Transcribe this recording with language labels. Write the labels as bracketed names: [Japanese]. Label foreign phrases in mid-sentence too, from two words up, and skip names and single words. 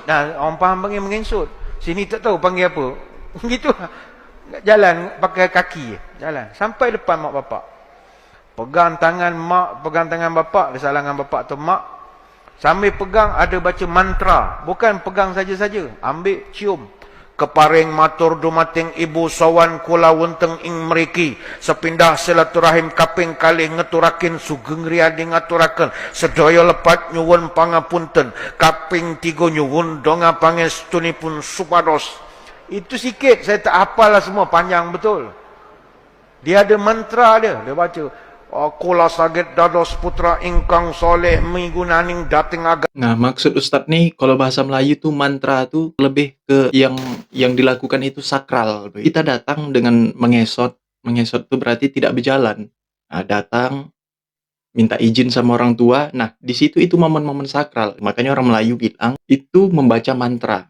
[Malay] Nah, orang faham panggil mengensut. Sini tak tahu panggil apa. Gitu. Jalan pakai kaki. Jalan. Sampai depan mak bapak. Pegang tangan mak, pegang tangan bapak. Kesalahan bapak atau mak. Sambil pegang ada baca mantra. Bukan pegang saja-saja. Ambil, cium. [Javanese] Keparing matur dumating ibu sawan kula wenteng ing mriki sepindah silaturahim kaping kalih ngeturaken sugeng riyadi ngaturaken sedaya lepat nyuwun pangapunten kaping 3 nyuwun donga pangestunipun supados. [Malay] Itu sikit, saya tak hafal lah semua, panjang betul. Dia ada mantra dia baca [Javanese] kula saged dados putra ingkang soleh migunaning dating agama. [Malay] Nah, maksud Ustadz nih, kalau bahasa Melayu tuh mantra tuh lebih ke yang dilakukan itu sakral. Kita datang dengan mengesot tuh berarti tidak berjalan. Nah, datang minta izin sama orang tua. Nah, di situ itu momen-momen sakral. Makanya orang Melayu bilang itu membaca mantra.